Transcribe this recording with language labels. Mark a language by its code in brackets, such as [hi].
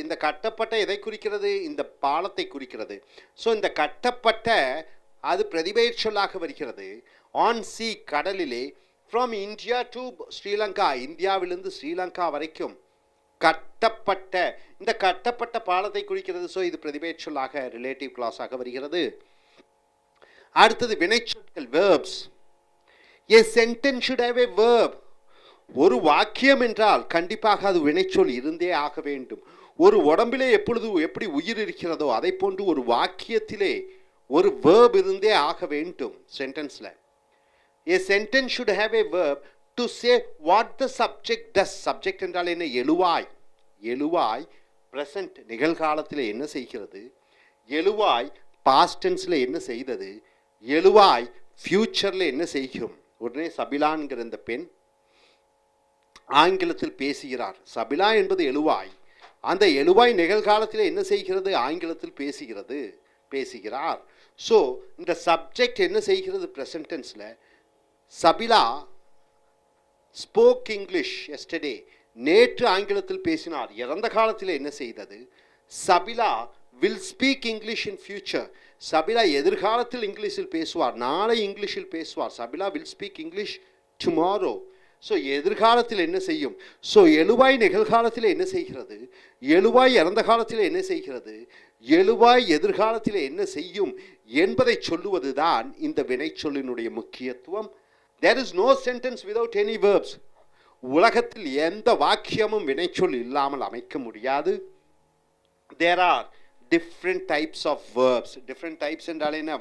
[ta] இந்த கட்டப்பட்ட எதை குறிக்கிறது? இந்த பாலத்தை குறிக்கிறது. ஸோ இந்த கட்டப்பட்ட அது பிரதிபெயர் சொல்லாக வருகிறது. ஆன் சி, கடலிலே, [en] from India to Sri Lanka, [ta] இந்தியாவிலிருந்து ஸ்ரீலங்கா வரைக்கும் கட்டப்பட்ட, இந்த கட்டப்பட்ட பாலத்தை குறிக்கிறது. ஸோ இது பிரதிபெயர் சொல்லாக ரிலேட்டிவ் கிளாஸாக வருகிறது. அடுத்தது வினைச்சொற்கள், verbs. [en] A sentence should have a verb. [ta] ஒரு வாக்கியம் என்றால் கண்டிப்பாக அது வினைச்சொல் இருந்தே ஆக வேண்டும். ஒரு உடம்பிலே எப்படி உயிர் இருக்கிறதோ அதை போன்று ஒரு வாக்கியத்திலே ஒரு verb இருந்தே ஆக வேண்டும். [en] சென்டென்ஸ்ல a sentence should have a verb to say what the subject does. [ta] Subject என்றால் என்ன? எழுவாய் present நிகழ்காலத்தில் என்ன செய்கிறது, எழுவாய் past tenseல என்ன செய்தது, எழுவாய் ஃபியூச்சரில் என்ன செய்யும். உடனே சபிலான்கிற இந்த பெண் ஆங்கிலத்தில் பேசுகிறார். சபிலா என்பது எழுவாய். அந்த எழுவாய் நிகழ்காலத்தில் என்ன செய்கிறது? ஆங்கிலத்தில் பேசுகிறார். ஸோ இந்த சப்ஜெக்ட் என்ன செய்கிறது? [en] present டென்ஸில் Sabila spoke English yesterday, [ta] நேற்று ஆங்கிலத்தில் பேசினார். இறந்த காலத்தில் என்ன செய்தது? [en] Sabila will speak English in future. [ta] Sabila எதிர்காலத்தில் இங்கிலீஷில் பேசுவார், நாளை இங்கிலீஷில் பேசுவார். [en] Sabila will speak English tomorrow. So [ta] எதிர்காலத்தில் என்ன செய்யும்? ஸோ எழுவாய் நிகழ்காலத்தில் என்ன செய்கிறது, எழுவாய் இறந்த காலத்தில் என்ன செய்கிறது, எழுவாய் எதிர்காலத்தில் என்ன செய்யும் என்பதை சொல்லுவது தான் இந்த வினைச்சொல்லினுடைய முக்கியத்துவம். [en] There is no sentence without any verbs. [ta] உலகத்தில் எந்த வாக்கியமும் வினைச்சொல் இல்லாமல் அமைக்க முடியாது. [en] There are different types of verbs. Different types [ta] என்றால் என்ன?